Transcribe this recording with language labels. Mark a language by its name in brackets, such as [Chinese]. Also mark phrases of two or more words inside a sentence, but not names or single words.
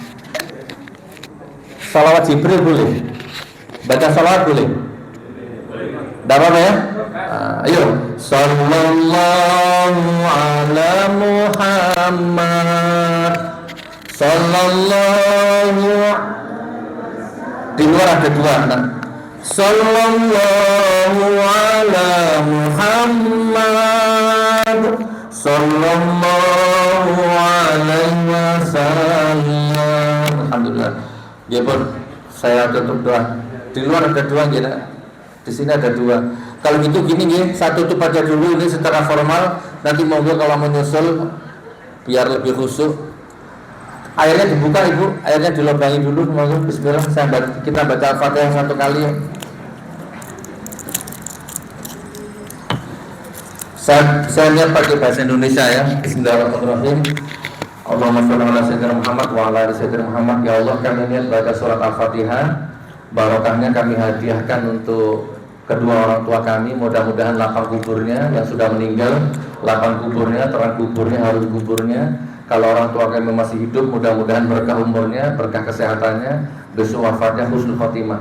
[Indonesian] Salawat Jibril boleh? Baca salawat boleh? Tidak apa-apa ya? Ayo. [Arabic] صلى الله على محمد. [Indonesian] Sallallahu. Di luar ada 2 Nak. [Arabic] صلى الله على محمد. صلى الله عليه وسلم. [Indonesian] Alhamdulillah. Ya pun, saya tutup doa. Di luar ada dua gitu. Di sini ada dua. Kalau gitu gini ya, saya tutup aja dulu ini secara formal. Nanti monggo kalau menyusul biar lebih khusyuk. Airnya dibuka ibu, airnya dilobangi dulu. Monggo Bismillah. Kita baca Al-Fatihah satu kali. Saya lihat pakai bahasa Indonesia ya. [Arabic] بسم الله الرحمن الرحيم. اللهم صل على سيدنا محمد وعلى آل سيدنا محمد. [Indonesian] Ya Allah, kami niat baca surat Al-Fatihah. Barokahnya kami hadiahkan untuk kedua orang tua kami. Mudah-mudahan lapang kuburnya yang sudah meninggal, lapang kuburnya, terang kuburnya, harum kuburnya. Kalau orang tua kami masih hidup, mudah-mudahan berkah umurnya, berkah kesehatannya, besok wafatnya [Arabic] حسن الخاتمة.